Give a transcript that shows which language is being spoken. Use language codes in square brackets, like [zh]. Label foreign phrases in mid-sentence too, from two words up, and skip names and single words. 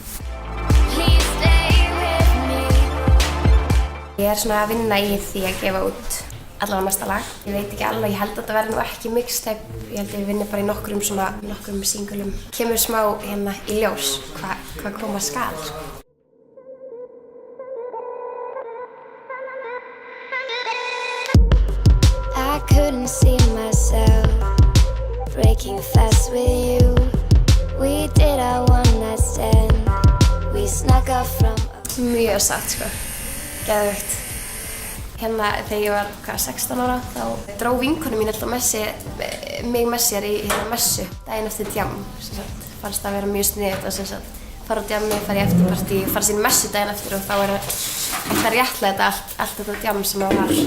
[is] Ég er svona að vinna í því að gefa út allavega næsta lag. Ég veit ekki alveg, ég held að þetta verði nú ekki mixtape. Ég held að ég vinni bara í nokkrum singulum. Kemur smá hérna í ljós hvað koma skal. [en] I couldn't see myself breaking fast with you. We did our one night stand. We snuck up from. [is] Mjög satt sko. Geðveikt. Hérna þegar ég var 16 ára þá dró vinkona mín alltaf mig með sér í hérna messu daginn eftir djam. Fannst það vera mjög sniðugt að fara á djammi, fara í eftirpartí, fara sín messu daginn eftir og þá er það réttlega allt þetta djam sem það var.